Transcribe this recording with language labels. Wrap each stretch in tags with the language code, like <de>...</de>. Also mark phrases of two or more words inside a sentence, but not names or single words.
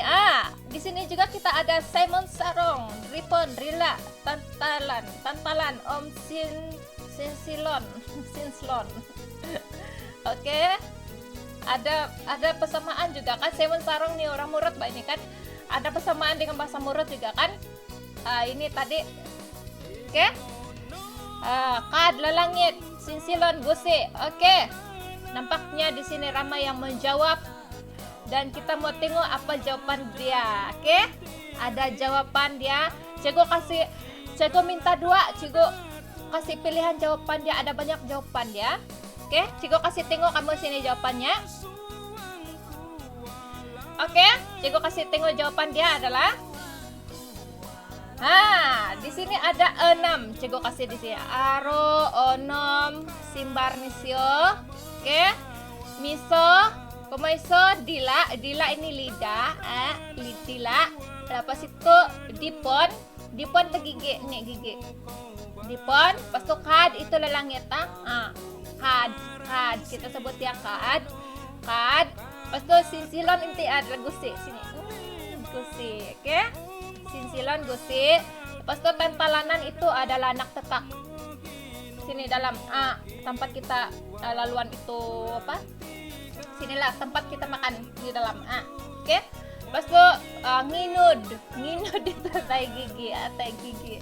<ms>Di sini juga kita ada Simon Sarong, Ripon, Rila, Tantalan, Om Sinslon. Oke. Ada persamaan juga kan Simon Sarong nih orang Murut Mbak ini kan. Ada persamaan dengan bahasa Murut juga kan. Ini tadi oke.</ms> <mvv>Kad lalangit,</mvv> <ms>Sinsilon gusi. Oke. Nampaknya di sini ramai yang menjawab dan kita mau tengok apa jawaban dia. Oke? Ada jawaban dia. Cikgu minta 2. Cikgu kasih pilihan jawaban dia. Ada banyak jawaban dia. Oke? Cikgu kasih tengok kamu sini jawabannya. Oke? Cikgu kasih tengok jawaban dia adalah di sini ada 6. Cikgu kasih di sini.</ms> <mvv>Aro, onom, simbar nisio. Oke. Miso, komaiso,</mvv> <ms>dila ini lidah, dila. Lepas itu dipon tuh gigi, nih gigi. Dipon, pas itu kad itu lalangit kad. Kita sebut ya kad. Pas itu sinsilon inti ada gusi sini. Gusi, oke? Sinsilon gusi. Lepas itu tantalanan itu adalah anak tekak. sini dalam A, tempat kita laluan itu apa? Sinilah tempat kita makan di dalam A. Oke? Lepas itu nginud itu tai gigi.</ms>